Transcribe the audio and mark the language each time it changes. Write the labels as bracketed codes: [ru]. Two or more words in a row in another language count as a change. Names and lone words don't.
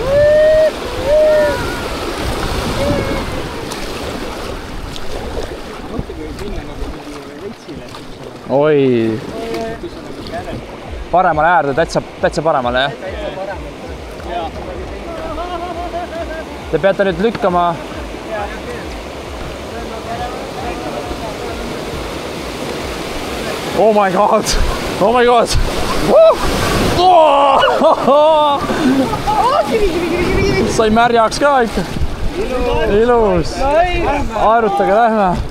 [et] Oi! Paremale äärde, täitsa paremale, jah? Te peate nüüd lükkama. [en] Oh my god! [et] Sai märjaks ka ikka. Ilus. Aerutage, lähme.